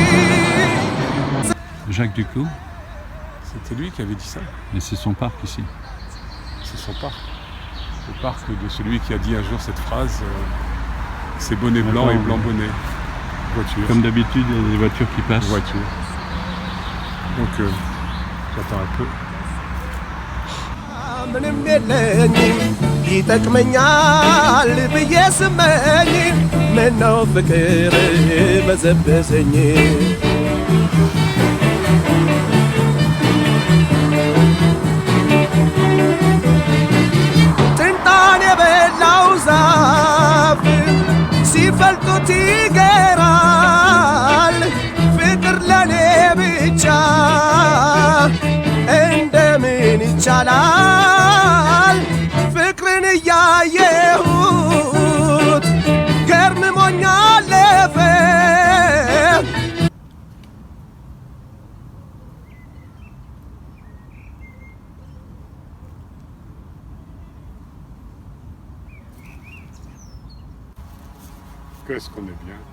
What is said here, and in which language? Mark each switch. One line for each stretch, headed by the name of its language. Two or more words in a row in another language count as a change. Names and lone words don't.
French: Jacques Duclos, c'était lui qui avait dit ça. Mais c'est son parc ici. C'est son parc. Le parc de celui qui a dit un jour cette phrase c'est bonnet blanc et blanc bonnet. Voiture. Comme d'habitude, il y a des voitures qui passent. Voiture. Donc j'attends un peu.
Amharic: ምንም የለኝም ይጠቅመኛል ብዬ ስመኝ ምነው ፍቅር በዘበዘኝ ጥንጣን የበላው ዛፍ ሲፈልጡት ይገራል ፍቅር ለኔ ብቻ እንደምን ይቻላል ፍቅርን እያየሁት ገርምሞኝ አለፈ።
French: Qu'est-ce qu'on est bien.